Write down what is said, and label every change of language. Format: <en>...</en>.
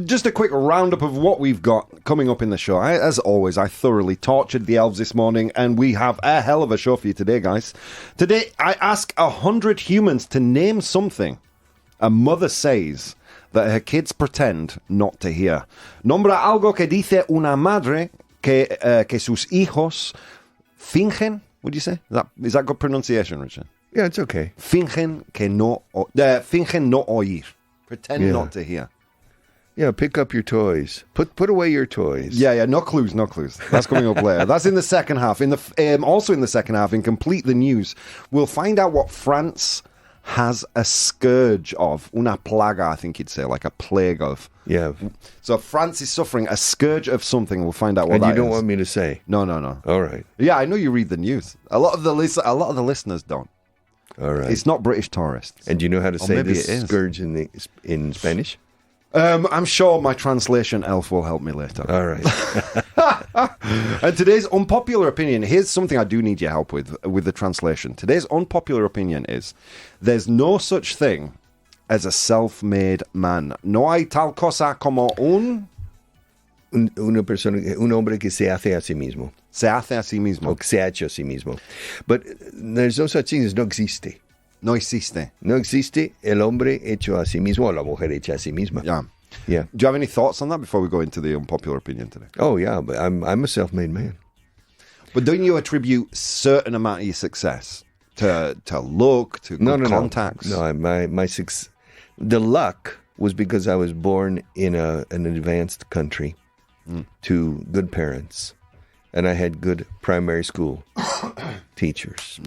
<en>Just a quick roundup of what we've got coming up in the show. As always, I thoroughly tortured the elves this morning, and we have a hell of a show for you today, guys. Today, I ask 100 humans to name something a mother says that her kids pretend not to hear.</en> <es>Nombra algo que dice una madre que sus hijos fingen.</es> <en>Would you say? Is that good pronunciation, Richard? Yeah, it's okay.</en> <es>Fingen no oír.</es> <en>Pretend not to hear. Yeah, pick up your toys. Put away your toys. Yeah, no clues. That's coming up later. That's in the second half. Also in the second half, in Complete the News, we'll find out what France has a scourge of.</en> <es>Una plaga,</es> <en>I think you'd say, like a plague of. Yeah. So France is suffering a scourge of something. We'll find out what that is. And you don't want me to say? No. All right. Yeah, I know you read the news. A lot of the listeners don't. All right. It's not British tourists. And do you know how to say maybe this it is. scourge in Spanish? I'm sure my translation elf will help me later. All right. And today's unpopular opinion, here's something I do need your help with the translation. Today's unpopular opinion is, there's no such thing as a self-made man.</en> <es>No hay tal cosa como un hombre que se hace a sí mismo. Se hace a sí mismo. O que se ha hecho a sí mismo.</es> <en>But there's no such thing as</en> <es>no existe. No existe. No existe el hombre hecho a sí mismo o la mujer hecha a sí misma.</es> <en>Yeah. Yeah. Do you have any thoughts on that before we go into the unpopular opinion today? Oh, yeah, but I'm a self-made man. But don't you attribute certain amount of your success to look, to good contacts? No, my success, the luck was because I was born in an advanced country to good parents, and I had good primary school teachers.</en>